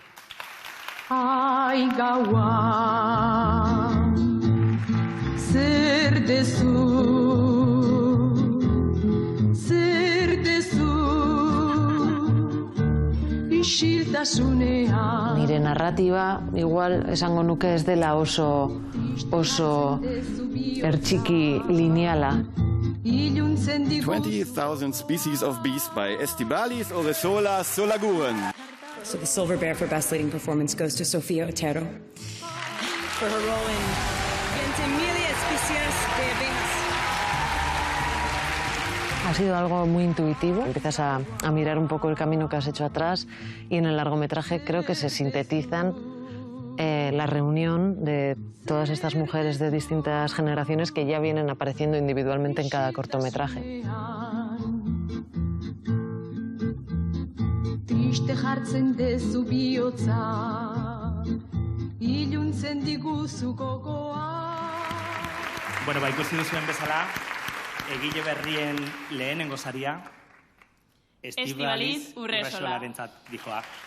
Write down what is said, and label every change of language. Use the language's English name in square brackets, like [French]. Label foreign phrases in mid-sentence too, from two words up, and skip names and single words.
[Basque] Ai gaua, zer dezu, isiltasunean. Nire narratiba, igual, esango nuke ez dela oso ertxiki lineala. [English] 20,000 species of bees by Estibaliz Urresola Solaguren. So the Silver Bear for Best Leading Performance goes to Sofía Otero. For her role in Ventimiglia especies de abejas. [Spanish] Ha sido algo muy intuitivo. Empiezas a mirar un poco el camino que has hecho atrás y en el largometraje creo que se sintetizan la reunión de todas estas mujeres de distintas generaciones que ya vienen apareciendo individualmente en cada cortometraje. [Basque] Triste jartzen dezu bihotza, iluntzen diguzu gogoa. Bueno, ikusi duzuen bezala, egile berrien lehenengo saria, Estibaliz Urresolarentzat dijoa.